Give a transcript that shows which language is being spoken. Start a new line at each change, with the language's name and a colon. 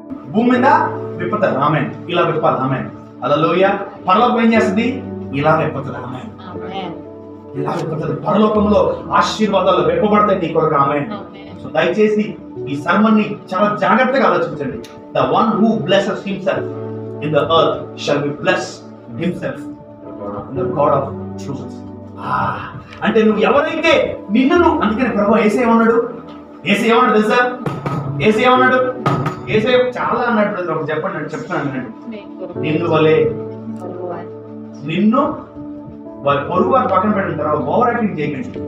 Telugu: భూమి మీద విప్పుతారు. ఆమేన్. ఇలా విప్పాలి. ఆమేన్. హల్లెలూయా. పరలోకం ఏం చేస్తుంది? ఇలా విప్పుతుంది. ఆమేన్. ఇలా విప్పుతుంది. పరలోకంలో ఆశీర్వాదాలు విప్పబడతాయి నీ కొరకు. ఆమేన్. సో దయచేసి ఈ సర్మన్ ని చాలా జాగ్రత్తగా ఆలోచించండి.
English: The one who blesses himself in the earth shall be blessed himself in the God of truth.
Telugu: అంటే నువ్వు ఎవరైతే నిన్ను, అందుకని ప్రభు యేసయ్య ఏమన్నాడు? యేసయ్య ఏమన్నాడు తెలుసా? యేసయ్య ఏమన్నాడు? యేసయ్య చాలా అన్నాడు. ఒక చెప్పండి, చెప్తాను అన్నాడు. నిన్ను వలే, నిన్ను పొరుగు వారు పక్కన పెట్టిన తర్వాత ఓవర్ యాక్టింగ్ చేయకండి.